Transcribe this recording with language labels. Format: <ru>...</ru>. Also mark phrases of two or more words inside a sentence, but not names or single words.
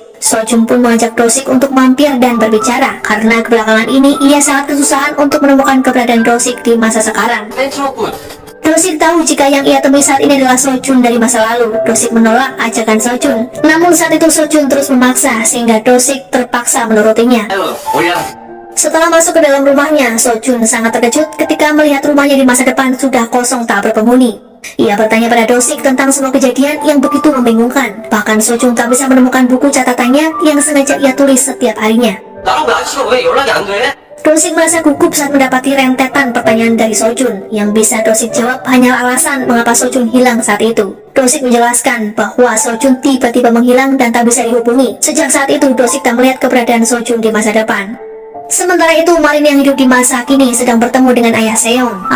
<id>Sojun pun mengajak Dosik untuk mampir dan berbicara karena kebelakangan ini ia sangat kesusahan untuk menemukan keberadaan Dosik di masa sekarang. Do-sik tahu jika yang ia temui saat ini adalah So-jun dari masa lalu. Do-sik menolak ajakan So-jun. Namun saat itu So-jun terus memaksa sehingga Do-sik terpaksa menurutinya.</id> <ko>아유, 뭐야?</ko> <id>Setelah masuk ke dalam rumahnya, So-jun sangat terkejut ketika melihat rumahnya di masa depan sudah kosong tak berpenghuni. Ia bertanya pada Do-sik tentang semua kejadian yang begitu membingungkan. Bahkan So-jun tak bisa menemukan buku catatannya yang sengaja ia tulis setiap harinya.</id> <ko>나랑 그 아저씨가 왜 연락이 안 돼?</ko> <id>Do-sik merasa gugup saat mendapati rentetan pertanyaan dari So-jun. Yang bisa Do-sik jawab hanya alasan mengapa So-jun hilang saat itu. Do-sik menjelaskan bahwa So-jun tiba-tiba menghilang dan tak bisa dihubungi. Sejak saat itu Do-sik tak melihat keberadaan So-jun di masa depan. Sementara itu, Marin yang hidup di masa kini sedang bertemu dengan ayah Seong.</id>